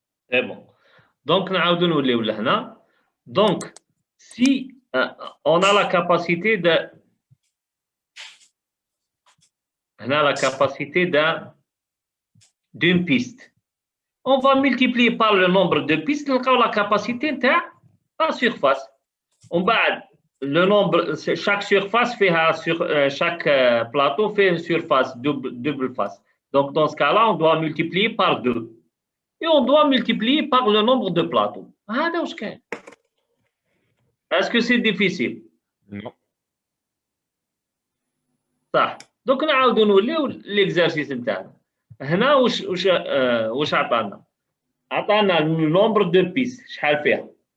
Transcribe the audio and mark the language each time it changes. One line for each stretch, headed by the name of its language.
French: C'est bon.
Arabic: Donc, نعاودوا نوليو لهنا.
French: Donc, si on a la capacité de la capacité d'une piste, on va multiplier par le nombre de pistes
Arabic: نلقاو
French: la capacité نتاع la surface.
Arabic: ومن بعد
French: le nombre, chaque surface فيها chaque plateau fait une surface double face. Donc dans ce cas-là, on doit multiplier par 2. Et on doit multiplier par le nombre de plateaux.
Arabic: هذا واش كاين.
French: Est-ce que c'est difficile? Non.
Arabic: صح. دوك نعاودوا نوليو ليكزارسيس نتاعنا. هنا واش عطانا؟ عطانا النومبر دو بيس شحال فيها؟